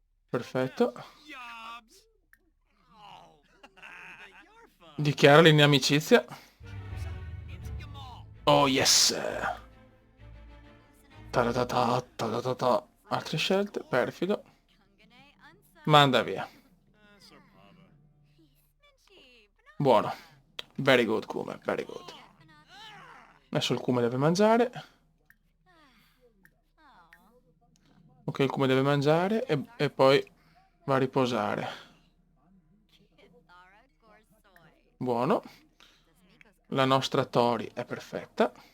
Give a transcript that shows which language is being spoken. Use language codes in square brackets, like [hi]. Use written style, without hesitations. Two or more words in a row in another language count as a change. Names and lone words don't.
[it] Perfetto. Dichiara l'inamicizia. [en] Oh yes! Ta-da-ta-ta, ta-da-ta-ta. [it] Altre scelte, perfido. Manda via. Buono. [en] Very good, Kume, very good. [it] Adesso il Kume deve mangiare. Ok, il Kume deve mangiare e poi va a riposare. Buono. La nostra Tori è perfetta.